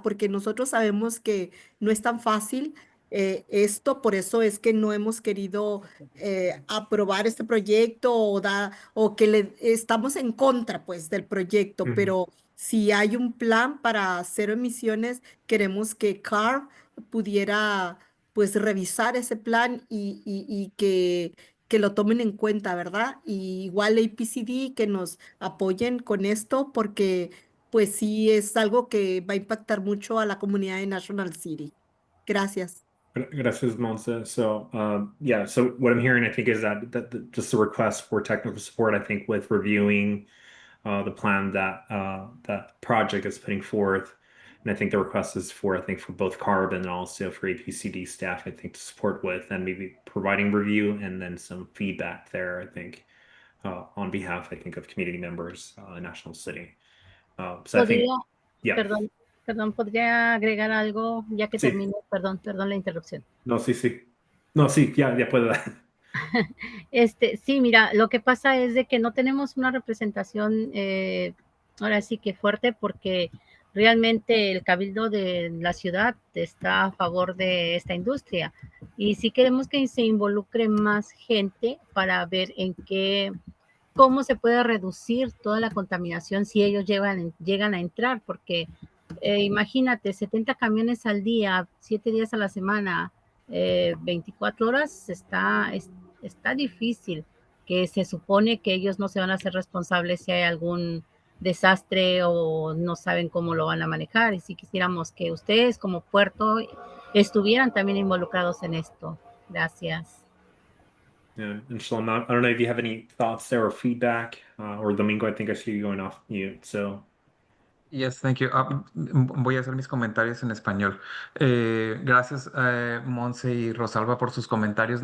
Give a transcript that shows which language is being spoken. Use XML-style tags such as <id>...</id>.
<es>Porque nosotros sabemos que no es tan fácil esto, por eso es que no hemos querido aprobar este proyecto o que estamos en contra, pues, del proyecto, pero si hay un plan para cero emisiones, queremos que CAR pudiera, pues, revisar ese plan y que lo tomen en cuenta, ¿verdad? Y igual APCD que nos apoyen con esto porque, pues, sí es algo que va a impactar mucho a la comunidad de National City. Gracias. Gracias, Monse.</es> <en>So, yeah, so what I'm hearing, I think, is that just a request for technical support, I think, with reviewing the plan that project is putting forth. And I think the request is for both CARB and also for APCD staff, I think, to support with and maybe providing review and then some feedback there, I think, on behalf, I think, of community members in National City. So I think, yeah.</en> <es>Perdón, podría agregar algo ya que Sí. termine. Perdón la interrupción. No, sí. No, sí, ya puedo. Sí, mira, lo que pasa es de que no tenemos una representación ahora sí que fuerte porque realmente el cabildo de la ciudad está a favor de esta industria y sí queremos que se involucre más gente para ver cómo se puede reducir toda la contaminación si ellos llegan a entrar, porque imagínate, 70 camiones al día, 7 días a la semana, 24 horas, está difícil, que se supone que ellos no se van a hacer responsables si hay algún desastre o no saben cómo lo van a manejar. Y si quisiéramos que ustedes como puerto estuvieran también involucrados en esto. Gracias.</es> <en>Yeah, and Shalom, I don't know if you have any thoughts there or feedback, or Domingo, I think I see you going off mute, so. Yes, thank you.</en> <es>Voy a hacer mis comentarios en español. Gracias, Monse y Rosalba, por sus comentarios.</es>